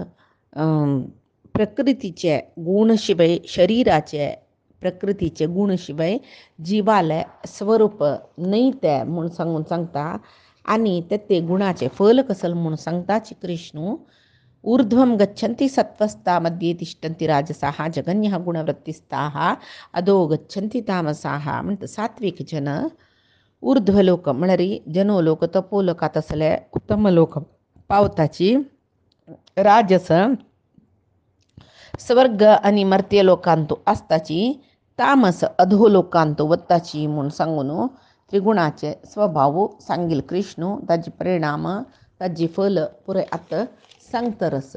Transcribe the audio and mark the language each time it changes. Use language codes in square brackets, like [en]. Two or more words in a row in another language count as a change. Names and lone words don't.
[kok] प्रकृतीचे गुणशिवाय शरीराचे प्रकृतीचे गुणशिवाय जीवाला स्वरूप नाही ते म्हणून सांगता आणि ते गुणाचे फल कसल म्हणून सांगताची कृष्ण [sa] ऊर्ध्वं गच्छन्ति सत्त्वस्था मध्ये तिष्ठन्ति राजसाः जगन्यः गुणवृत्तिस्थाः अधो गच्छन्ति तामसाः. [kok] म्हणतात सात्विक जन ऊर्ध्वलोक म्हणरी जनोलोक तपोलोकात असले उत्तम लोक पावताची राजस स्वर्ग आणि मर्त्य लोकांतो असताची तामस अधोलोकांतो वत्ताची म्हणून सांगून त्रिगुणाचे स्वभाव सांगील कृष्ण ताजी परिणाम ताजी फल पुरे आता सांगतरस.